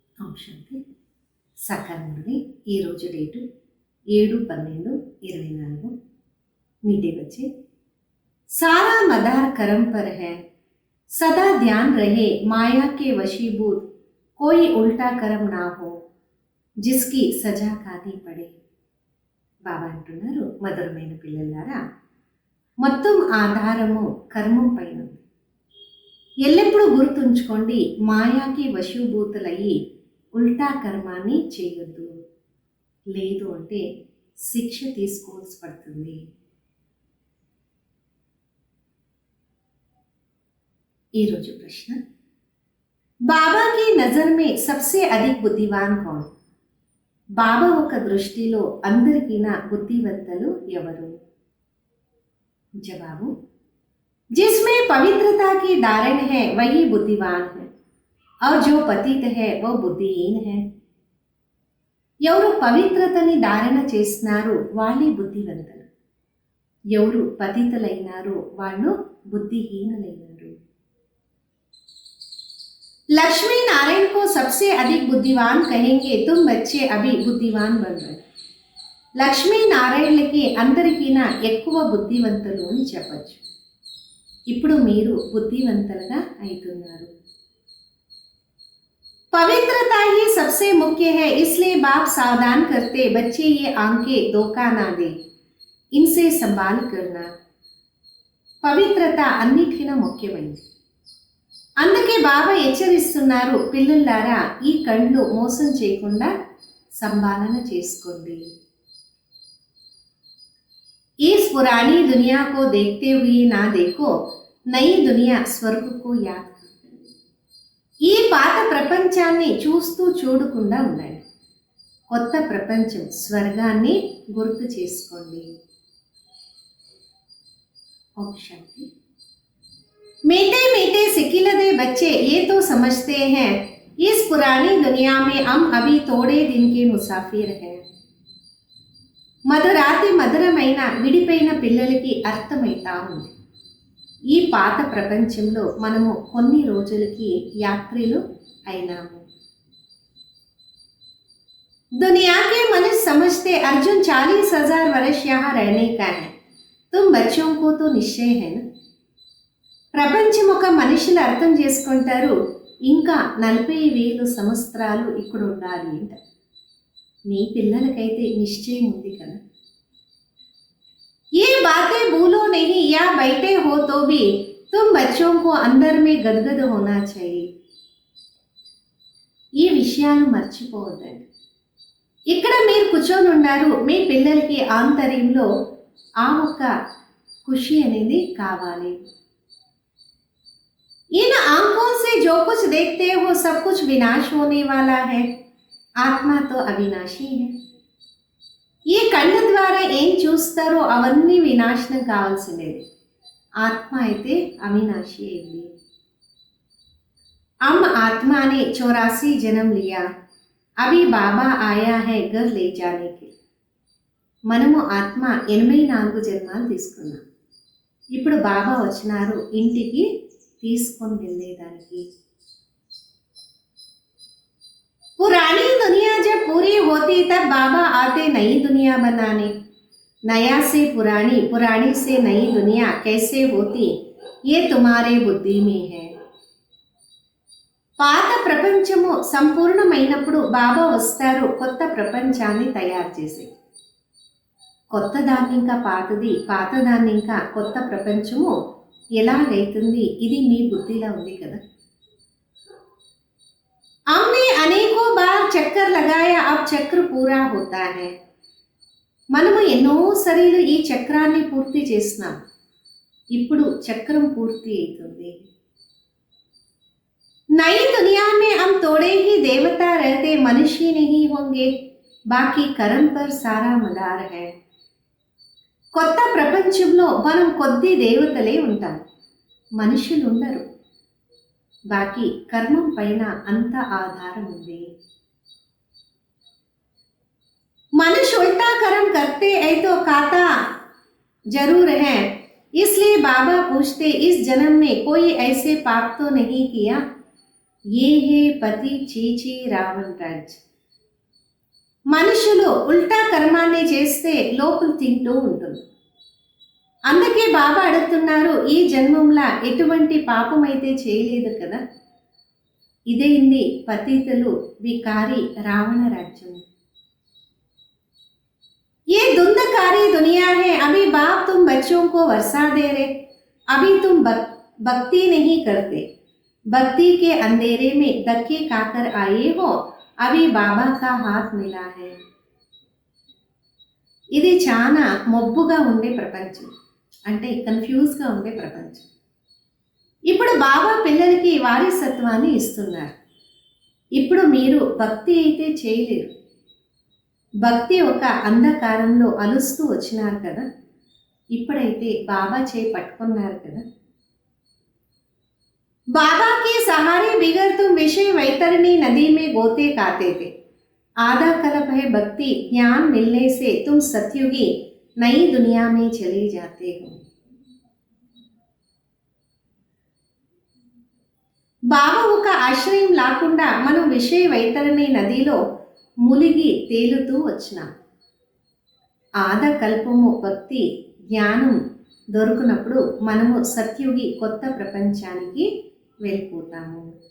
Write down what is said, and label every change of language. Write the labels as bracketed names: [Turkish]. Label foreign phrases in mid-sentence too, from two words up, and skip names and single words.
[Telugu] ఓం శాంతి. సకాల మురళి. ఈరోజు డేటు 7/12/24. [Hindi] मीठे बच्चे, सारा मदार कर्म पर है, सदा ध्यान रहे माया के वशीभूत, कोई उल्टा कर्म ना हो जिसकी सज़ा खानी पड़े. [Telugu] బాబా అంటున్నారు, మధురమైన పిల్లలారా, మొత్తం ఆధారము కర్మం పైన ఉంది. ఎల్లప్పుడూ గుర్తుంచుకోండి, మాయాకి వశీభూతులయ్యి ఉల్టా కర్మాన్ని చేయొద్దు, లేదు అంటే శిక్ష తీసుకోవాల్సి పడుతుంది. ఈరోజు ప్రశ్న, [Hindi] बाबा की नज़र में सबसे अधिक बुद्धिवान कौन? [Telugu] బాబా ఒక దృష్టిలో అందరికీనా బుద్ధివంతులు ఎవరు? జవాబు, [Hindi] जिसमें पवित्रता की धारण है वही बुद्धिवान है और जो पतित है वो बुद्धिहीन है. [Telugu] ఎవరు పవిత్రతని ధారణ చేస్తున్నారు వాళ్ళే బుద్ధివంతులు, ఎవరు పతితులైనారో వాళ్ళు బుద్ధిహీనులైనారు. [Hindi] लक्ष्मी नारायण को सबसे अधिक बुद्धिमान कहेंगे, तुम बच्चे अभी बुद्धिमान बन रहे. [Telugu] లక్ష్మీ నారాయణులకి అందరికీనా ఎక్కువ బుద్ధివంతులు అని చెప్పచ్చు. ఇప్పుడు మీరు బుద్ధివంతులుగా అవుతున్నారు. [Hindi] पवित्रता ही सबसे मुख्य है, इसलिए बाप सावधान करते बच्चे ये आंखें धोखा ना दे, इनसे संभाल करना. [Telugu] పవిత్రత అన్నిటికన్నా ముఖ్యమైనది, అందుకే బాబా హెచ్చరిస్తున్నారు, పిల్లలారా ఈ కళ్ళు మోసం చేయకుండా సంభాలన చేసుకోండి. [Hindi] इस पुरानी दुनिया को देखते हुए ना देखो, नई दुनिया स्वर्ग को याद करो. [Telugu] ఈ పాత ప్రపంచాన్ని చూస్తూ చూడకుండా ఉండండి, కొత్త ప్రపంచం స్వర్గాన్ని గుర్తు చేసుకోండి. ఓం శాంతి. [Hindi] मीठे मीठे सिकिलदे बच्चे ये तो समझते हैं इस पुरानी दुनिया में हम अभी थोड़े दिन के मुसाफिर हैं. [Telugu] మధురాతి మధురమైన విడిపోయిన పిల్లలకి అర్థమైతా ఉంది, ఈ పాత ప్రపంచంలో మనము కొన్ని రోజులకి యాత్రిలు అయినాము. [Hindi] दुनिया के मनुष्य समझते अर्जुन 40,000 वर्ष यहाँ रहने का है, तुम बच्चों को तो निश्चय है ना. [Telugu] ప్రపంచం ఒక మనుషులు అర్థం చేసుకుంటారు, ఇంకా 40,000 సంవత్సరాలు ఇక్కడ ఉండాలి అంట. మీ పిల్లలకైతే నిశ్చయం ఉంది కదా. [Hindi] ये बातें भूलो नहीं, या बैठे हो तो भी तुम बच्चों को अंदर में गदगद होना चाहिए. [Telugu] ఈ విషయాలు మర్చిపోవద్దండి. ఇక్కడ మీరు కూర్చొని ఉన్నారు, మీ పిల్లలకి ఆంతర్యంలో ఆ ఒక్క ఖుషి అనేది కావాలి. [Hindi] इन आंखों से जो कुछ देखते हो सब कुछ विनाश होने वाला है, आत्मा तो अविनाशी है. [Telugu] ఈ కళ్ళ ద్వారా ఏం చూస్తారో అవన్నీ వినాశనం కావాల్సిందేది, ఆత్మ అయితే అవినాశి అయింది. [Hindi] हम आत्मा ने 84 जन्म लिया, अभी बाबा आया है घर ले जाने के. [Telugu] మనము ఆత్మ 84 జన్మాలు తీసుకున్నాం, ఇప్పుడు బాబా వచ్చినారు ఇంటికి తీసుకొని వెళ్ళేదానికి. [Hindi] पुरानी दुनिया जब पूरी होती तब बाबा आते नई दुनिया बनाने. नया से पुरानी, पुरानी से नई दुनिया कैसे होती ये तुम्हारे बुद्धि में है. [Telugu] పాత ప్రపంచము సంపూర్ణమైనప్పుడు బాబా వస్తారు కొత్త ప్రపంచాన్ని తయారు చేసి. కొత్త దాన్ని ఇంకా పాతది, పాత దాన్ని ఇంకా కొత్త ప్రపంచము ఎలాగైతుంది, ఇది మీ బుద్ధిలో ఉంది కదా. [Hindi] हमने अनेकों बार चक्कर लगाया, अब चक्र पूरा होता है. [Telugu] మనము ఎన్నో సరీలు ఈ చక్రాన్ని పూర్తి చేస్తున్నాం, ఇప్పుడు చక్రం పూర్తి అవుతుంది. [Hindi] नई दुनिया में हम थोड़े ही देवता रहते, मनुष्य नहीं होंगे, बाकी कर्म पर सारा मदार है. [Telugu] కొత్త ప్రపంచంలో మనం కొద్ది దేవతలే ఉంటాం, మనుషులు ఉండరు, బాకీ కర్మం పైన అంత ఆధారం ఉంది. [Hindi] मनुष्य उल्टा कर्म करते हैं तो खाता जरूर है, इसलिए बाबा पूछते इस जन्म में कोई ऐसे पाप तो नहीं किया. ये है पति छीछी रावण राज. [Telugu] మనుషులు ఉల్టా కర్మాన్ని చేస్తే లోపల తింటూ ఉంటుంది. అందుకే బాబా అడుగుతున్నారు, ఈ జన్మంలా ఎటువంటి పాపం అయితే చేయలేదు కదా. ఇదేంది పతితులు వికారి రావణ రాజ్యం. [Hindi] ये धुंधकारी दुनिया है. अभी बाप तुम बच्चों को वर्षा दे रहे, अभी तुम भक्ति नहीं करते, भक्ति के अंधेरे में धक्के खाकर आए हो, अभी बाबा का हाथ मिला है. [Telugu] ఇది చాలా మొబ్బుగా ఉండే ప్రపంచం, అంటే కన్ఫ్యూజ్గా ఉండే ప్రపంచం. ఇప్పుడు బాబా పిల్లలకి వారసత్వాన్ని ఇస్తున్నారు. ఇప్పుడు మీరు భక్తి అయితే చేయలేరు. భక్తి ఒక అంధకారంలో అలుస్తూ వచ్చినారు కదా. ఇప్పుడైతే బాబా చేయి పట్టుకున్నారు కదా. [Hindi] बाबा के सहारे बिगर तुम विषय वैतरणी नदी में गोते खाते थे. आधा कल्प है भक्ति ज्ञान मिलने से तुम सतयुगी नई दुनिया में चले जाते हो. [Telugu] బాబా ఒక ఆశ్రయం లేకుండా మనం విషయ వైతరణి నదిలో ములిగి తేలుతూ వచ్చినాం. ఆద కల్పము భక్తి జ్ఞానం దొరికినప్పుడు మనము సత్యుగి కొత్త ప్రపంచానికి వెళ్ళిపోతాము.